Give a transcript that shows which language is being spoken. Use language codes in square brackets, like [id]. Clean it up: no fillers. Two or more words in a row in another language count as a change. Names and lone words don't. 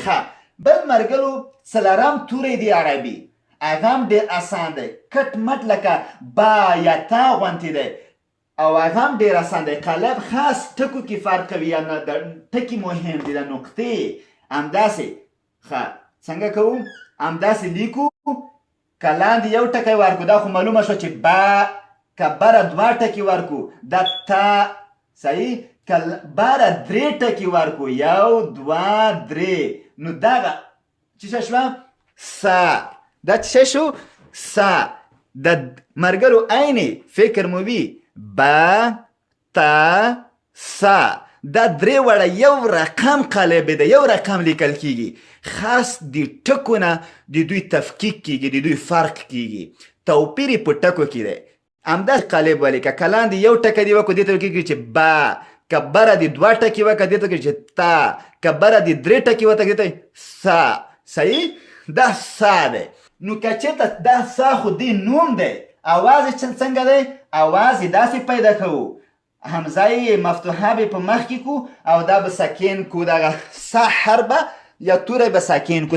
[ps] ښه بل مرګلو څلورم توری دی عربي، هغه هم ډېر اسان دی، کټ مټ لکه با یا تا غوندې دی او هغه هم ډېر اسان دی. قالب خاص ټکو کې فرق کوي یا نه، ټکي مهم دي، د نقطې همداسې. ښه څنګه کوو؟ همداسې لیکو که لاندې یو ټکی ورکو دا خو معلومه شوه چې با، که بره دوه ټکي ورکو دا تا، صحیح. که بره درې ټکي ورکو یو دوه درې، نو دغه څه شوه؟ سا. دا څه شو؟ سا. د مرګرو عین فکر مو وي با تا سا، دا درې وړه یو رقم قالب دی، یو رقم لیکل کیږي. خاص د ټکو نه د دوی تفکیک کیږي، د دوی فرق کیږي، توپیر په ټکو کې دی. همداسې قالب ولیکه، که لاندې یو ټکی دی وکړو دې ته کیږي چې با، که بره د دوه ټکي وکړه دې ته کیږي چې تا، که بره د درې ټکي وکړه دې ته سا. صحیح، دا سا دی. نو که چېرته دا سا خو دې نوم دی، اواز یې څنګه دی؟ اواز یې داسې پیدا کوو، همزه یې مفتوحه به په مخ کې کو او دا به ساکن کو، دغه سا حربه یا توری به ساکن کو.